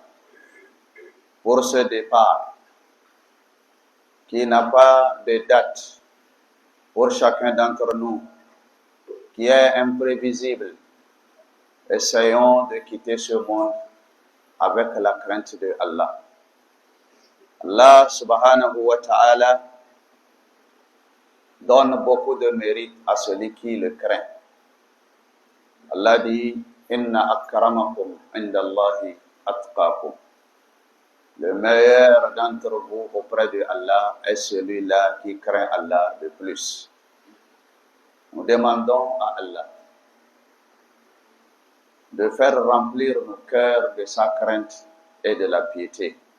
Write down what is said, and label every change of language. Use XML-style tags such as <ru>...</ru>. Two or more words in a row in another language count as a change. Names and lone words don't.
<fr>Pour ce départ, qui n'a pas de date pour chacun d'entre nous, qui est imprévisible, essayons de quitter ce monde avec la crainte de Allah. Allah</fr> <ar>سُبْحَانَهُ وَتَعَالَى</ar> <fr>donne beaucoup de mérite à celui qui le craint. Allah dit</fr> <ar>إِنَّ أَكْرَمَكُمْ عِنْدَ اللَّهِ أَتْقَاكُمْ.</ar> <fr>Le meilleur d'entre vous auprès de Allah est celui-là qui craint Allah le plus. Nous demandons à Allah de faire remplir nos cœurs de sa crainte et de la piété.</fr>